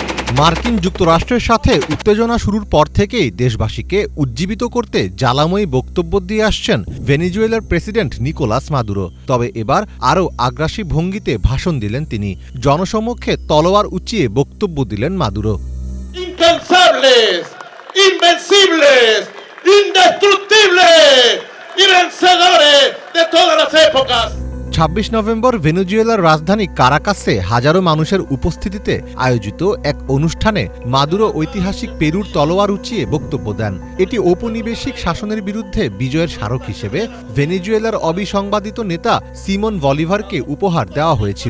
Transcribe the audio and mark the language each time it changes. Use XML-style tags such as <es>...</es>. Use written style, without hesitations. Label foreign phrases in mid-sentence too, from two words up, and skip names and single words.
<bn>মার্কিন যুক্তরাষ্ট্রের সাথে উত্তেজনা শুরুর পর থেকেই দেশবাসীকে উজ্জীবিত করতে জ্বালাময়ী বক্তব্য দিয়ে আসছেন ভেনেজুয়েলার প্রেসিডেন্ট নিকোলাস মাদুরো। তবে এবার আরও আগ্রাসী ভঙ্গিতে ভাষণ দিলেন তিনি। জনসমক্ষে তলোয়ার উঁচিয়ে বক্তব্য দিলেন মাদুরো।</bn> <es>Incansables, invencibles, indestructibles y vencedores de todas las épocas.</es> <bn>২৬ নভেম্বর ভেনেজুয়েলার রাজধানী কারাকাসে হাজারো মানুষের উপস্থিতিতে আয়োজিত এক অনুষ্ঠানে মাদুরো ঐতিহাসিক পেরুর তলোয়ার উঁচিয়ে বক্তব্য দেন। এটি ঔপনিবেশিক শাসনের বিরুদ্ধে বিজয়ের স্মারক হিসেবে ভেনেজুয়েলার অবিসংবাদিত নেতা সিমন বলিভারকে উপহার দেওয়া হয়েছিল।</bn>